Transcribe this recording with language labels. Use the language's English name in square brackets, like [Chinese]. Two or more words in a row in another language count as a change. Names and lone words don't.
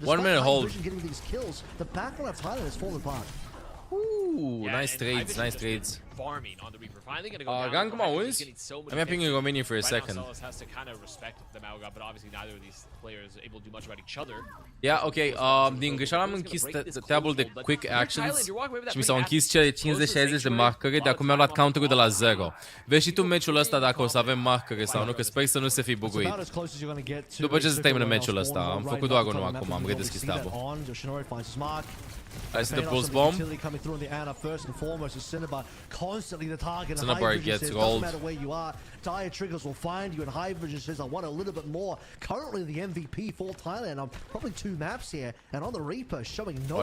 [English] 1 minute hold. Getting these kills, the backline of Thailand has fallen apart. Ooh, nice trades, nice trades. farming on the Reaper. Finally gonna go down. Gang Just Maus? getting so many I'm having picks. a minion for a Right now, second. Solus has to kind of respect the Mauga, but obviously neither of these players are able to do much about each other. Yeah, ok. [Romanian] Din greșeala am închis tabul de [English] quick actions [Romanian] și mi s-au închis cele 50-60 de marcări, de acum mi-am luat counter-ul de la 0. Vezi și tu meciul ăsta dacă o să avem marcări sau nu, că sper să nu se fi buguit. După ce se termină meciul ăsta, am făcut doar unul acum, am redeschis tabul. [English] I see the pulse bomb. Cinnabar gets rolled. Dire Triggers will find you, and High Vision says, I want a little bit more. Currently the MVP for Thailand on probably 2 maps here, and on the Reaper showing no